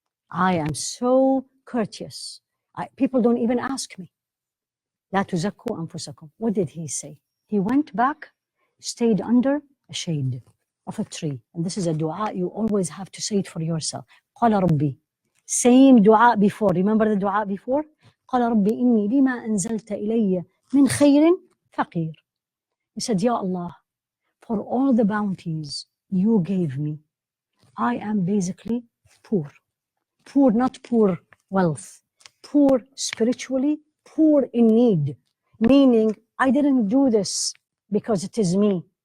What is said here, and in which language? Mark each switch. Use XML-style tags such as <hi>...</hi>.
<en>I am so courteous. People don't even ask me.</en> <ar>لا تزكوا أنفسكم.</ar> <en>What did he say? He went back, stayed under a shade of a tree. And this is a dua, you always have to say it for yourself.</en> <ar>قال ربي.</ar> <en>Same dua before. Remember the dua before?</en> <ar>قال ربي إني لما أنزلت إلي من خير فقير.</ar> <en>He said, Ya Allah, for all the bounties you gave me, I am basically poor. Poor, not poor wealth. Poor spiritually, poor in need. Meaning, I didn't do this because it is me.</en>